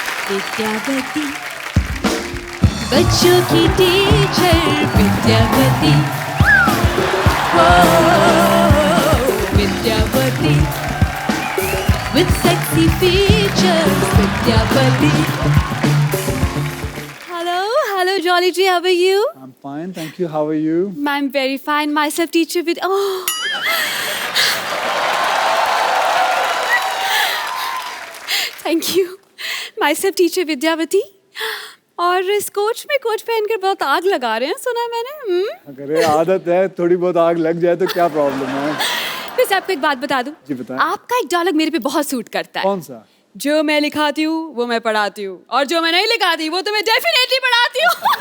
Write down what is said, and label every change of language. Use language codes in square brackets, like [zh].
[hi] विद्यावती बच्चों की टीचर विद्यावती, हो Vidyavati [en] with sexy features [hi] Vidyavati. [en] Hello Jolly G, how are you? I'm fine, thank you. How are you? I'm very fine. Myself teacher with Thank you. Myself teacher Vidyavati. [hi] और इस coach में coach पहनकर बहुत आग लगा रहे हैं, सुना मैंने। अगर आदत है, थोड़ी बहुत आग लग जाए तो क्या प्रॉब्लम है? वैसे आपको एक बात बता दूं? जी बताएं। आपका एक डायलॉग मेरे पे बहुत सूट करता है। कौन सा? जो मैं लिखाती हूँ वो मैं पढ़ाती हूँ, और जो मैं नहीं लिखाती वो तो मैं डेफिनेटली पढ़ाती हूँ।